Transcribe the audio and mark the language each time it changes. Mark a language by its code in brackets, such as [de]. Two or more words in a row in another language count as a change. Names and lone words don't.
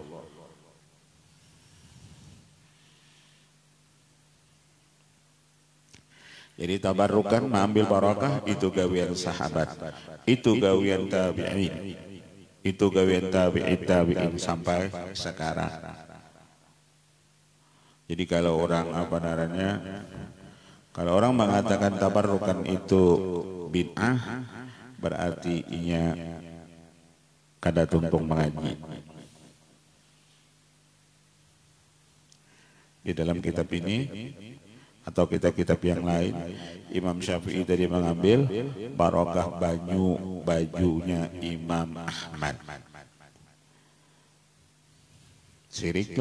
[bjn] Jadi tabarukan mengambil barakah itu gawian sahabat, itu gawian tabi'in, itu gawian tabi'in sampai sekarang. Jadi kalau orang apa namanya, kalau orang mengatakan tabarukan itu bid'ah, berarti inya kada tuntung mengaji. Di dalam kitab ini atau kitab-kitab yang lain, Imam Syafi'i tadi mengambil barakah bajunya Imam Ahmad. Syiriklah.